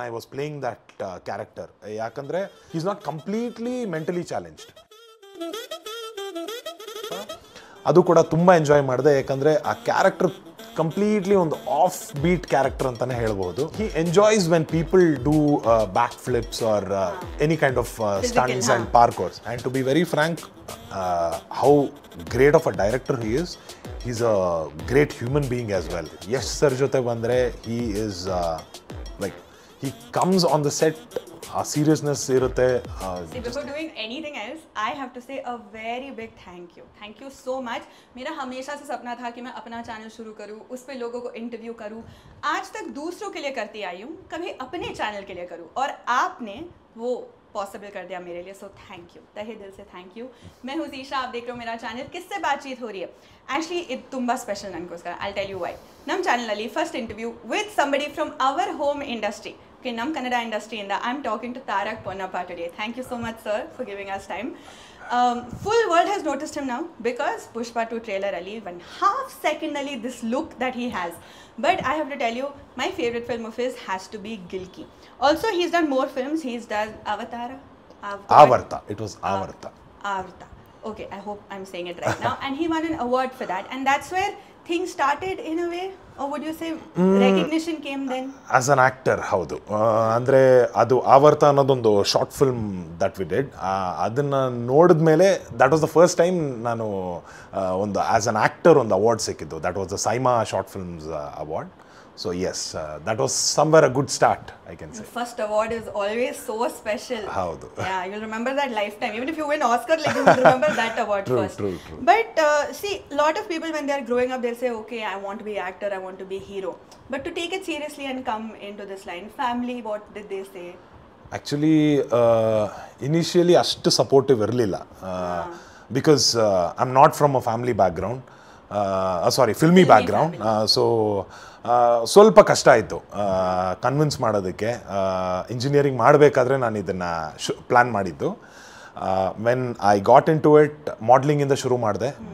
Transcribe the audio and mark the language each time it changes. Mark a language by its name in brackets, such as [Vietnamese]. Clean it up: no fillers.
[English] I was playing that character. [Kannada] ಯಾಕಂದ್ರೆ [English] he's not completely mentally challenged. [Kannada] ಅದು ಕೂಡ ತುಂಬ ಎಂಜಾಯ್ ಮಾಡಿದೆ ಯಾಕಂದರೆ ಆ ಕ್ಯಾರೆಕ್ಟರ್ ಕಂಪ್ಲೀಟ್ಲಿ ಒಂದು ಆಫ್ ಬೀಟ್ ಕ್ಯಾರೆಕ್ಟರ್ ಅಂತಲೇ ಹೇಳ್ಬೋದು. [English] He enjoys when people do back flips or any kind of stunts and parkours. And to be very frank, how great of a director he is, is a great human being as well. [Kannada] Yash sir ಜೊತೆ ಬಂದರೆ [English] he is like he comes on the set, seriousness [Kannada] irutte. [English] See, before doing anything else, I have to say a very big thank you so much. [Hindi] मेरा हमेशा से सपना था कि मैं अपना चैनल शुरू करूं, उस पे लोगों को इंटरव्यू करूं. आज तक दूसरों के लिए करती आई हूं, कभी अपने चैनल के लिए करूं, और आपने वो पॉसिबल कर दिया मेरे लिए. सो थैंक यू, तहे दिल से थैंक यू. मैं हूँ ज़ीशा, आप देख रहे हो मेरा चैनल. किससे बातचीत हो रही है? [English] Actually, [Kannada] ಇದು ತುಂಬ ಸ್ಪೆಷಲ್ ನನಗೋಸ್ಕರ. [English] I'll tell you why. [Kannada] ನಮ್ಮ ಚಾನಲಲ್ಲಿ [English] First interview with somebody from our home industry. Okay, [Kannada] ನಮ್ಮ Kannada ಇಂಡಸ್ಟ್ರಿಯಿಂದ [English] I'm talking to Tarak Ponnappa today. Thank you so much, sir, for giving us time. Full world has noticed him now because Pushpa 2 trailer ali, 1/2 second ali, this look that he has. But I have to tell you, my favorite film of his has to be Gilki. Also, he's done more films. He's done Avarta. It was Avarta. Avarta. Okay, I hope I'm saying it right now. And he won an award for that. And that's where things started in a way, or would you say recognition came then? As an actor, [Kannada] ಹೌದು. ಅಂದರೆ ಅದು ಆವರ್ತ ಅನ್ನೋದೊಂದು short film [English] That we did. [Kannada] ಅದನ್ನು ನೋಡಿದ ಮೇಲೆ [English] that was the first time [Kannada] ನಾನು ಒಂದು [English] as an actor [Kannada] ಒಂದು ಅವಾರ್ಡ್ ಸಿಕ್ಕಿದ್ದು. [English] That was the SIIMA short films award. So yes, that was somewhere a good start, I can say. First award is always so special. [Kannada] Howdu. [English] Yeah, you'll remember that lifetime. Even if you win Oscar, like, you'll remember that award first. True. But see, a lot of people when they are growing up, they'll say, okay, I want to be actor, I want to be hero. But to take it seriously and come into this line, family, what did they say? Actually, initially [Kannada] ಅಷ್ಟು supportive ಇರಲಿಲ್ಲ. [English] Because I'm not from a family background. Filmy background. [Kannada] So ಸ್ವಲ್ಪ ಕಷ್ಟ ಆಯಿತು convince ಮಾಡೋದಕ್ಕೆ. Engineering ಮಾಡಬೇಕಾದ್ರೆ ನಾನು ಇದನ್ನು plan ಮಾಡಿದ್ದು. [English] when I got into it, [Kannada] ಮಾಡ್ಲಿಂಗಿಂದ ಶುರು ಮಾಡಿದೆ.